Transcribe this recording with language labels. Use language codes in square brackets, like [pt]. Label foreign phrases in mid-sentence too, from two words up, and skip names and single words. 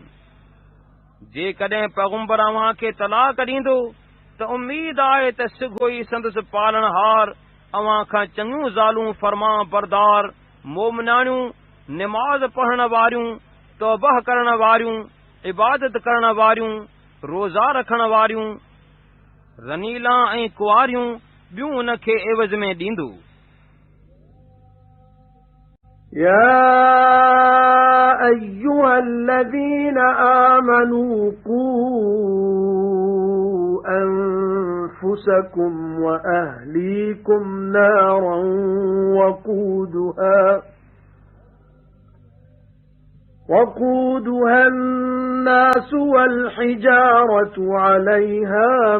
[sd] जेकॾहिं पैगंबर अव्हां खे तलाक ॾींदो त उम्मीद आहे त सिघो ई संदसि पालनहार अव्हां खां चङियूं ज़ालूं फरमा बरदार मोमिनाणियूं निमाज़ पढ़ण वारियूं तौबह करण वारियूं इबादत करण वारियूं रोज़ा रखण वारियूं रनीला ऐं कुआरियूं ॿियूं उन खे एवज़ में ॾींदो। [ar] या أيها الذين آمنوا قوا أنفسكم وأهليكم نارا وقودها الناس والحجارة عليها